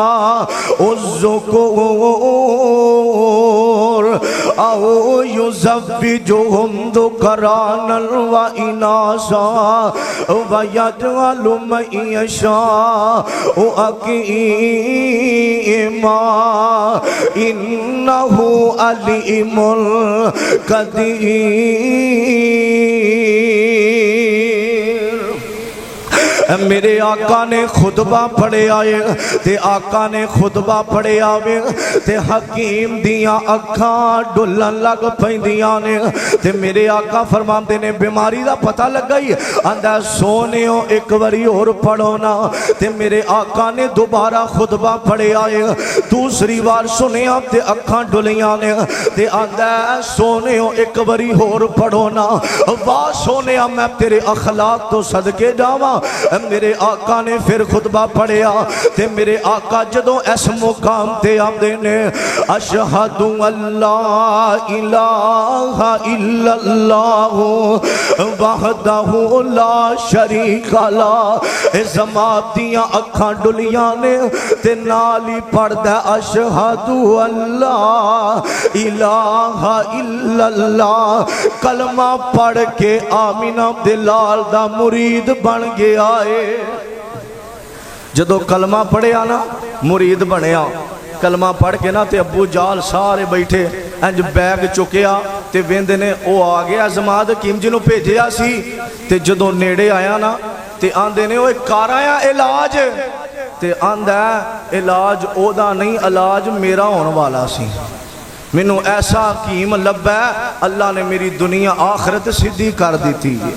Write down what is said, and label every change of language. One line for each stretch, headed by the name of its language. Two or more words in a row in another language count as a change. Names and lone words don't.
Arabic: الذكور أو يزوجهم ذكرانا وإناثا ويجعل من يشاء عقيما إنه عليم قدير.
Punjabi: میرے آقا نے خطبہ پڑھیا ہے تے آقا نے خطبہ پڑھیا وے تے حکیم دیاں اکھاں ڈلن لگ پیندیاں نیں تے میرے آقا فرماتے نیں بیماری دا پتا لگا ہی آندا سوہنیو اک باری اور پڑھو نا تے میرے آقا نے دوبارہ خطبہ پڑھیا ہے دوسری بار سنیا تے اکھاں ڈلیاں نیں تے آندا سوہنیو اک باری اور پڑھو نا واہ سوہنیا میں تیرے اخلاق توں صدقے جاواں. میرے آقا نے فیر خطبہ پڑھیا تے میرے آقا جدوں اس مقام تے آندے نیں
Arabic: أشهد أن لا إله إلا الله وحده لا شريك له
Punjabi: جمات دیاں اکھاں ڈلیاں نیں تے نال ہی پڑھدا
Arabic: أشهد أن لا إله إلا الله
Punjabi: کلمہ پڑھ کے آمنہ دے لال دا مرید بن گیا ہے. جدوں کلمہ پڑھیا نا مرید بنیا کلمہ پڑھ کے نا تے ابو جال سارے بیٹھے انج بیگ چکیا تے ویندے نیں او آ گیا جمات حکیم جی نوں بھیجیا سی تے جدوں نیڑے آیا نا تے آندے نیں اوئے کر آیا علاج تے آندا علاج اودا نہیں علاج میرا ہون والا سی مینوں ایسا حکیم لبھا اللہ نے میری دنیا آخرت سدھی کر دی ہے.